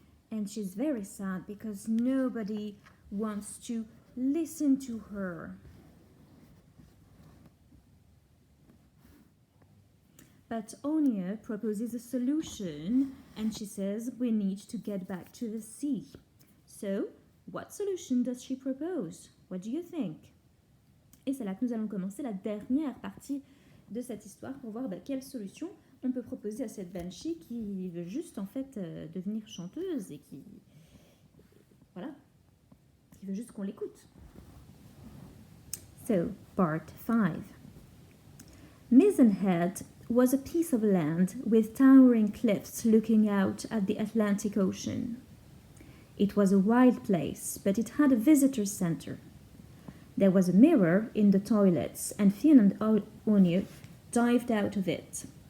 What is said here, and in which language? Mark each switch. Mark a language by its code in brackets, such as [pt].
[en] And she's very sad because nobody wants to listen to her. But Onia proposes a solution, and she says we need to get back to the sea. So, what solution does she propose? What do you think? [fr] Et c'est là que nous allons commencer la dernière partie de cette histoire pour voir quelle solution on peut proposer à cette Banshee qui veut juste en fait devenir chanteuse et qui veut juste qu'on l'écoute. [en] So, part 5. Maidenhead was a piece of land with towering cliffs looking out at the Atlantic Ocean. It was a wild place, but it had a visitor center. There was a mirror in the toilets, and Finn and Onia dived out of it.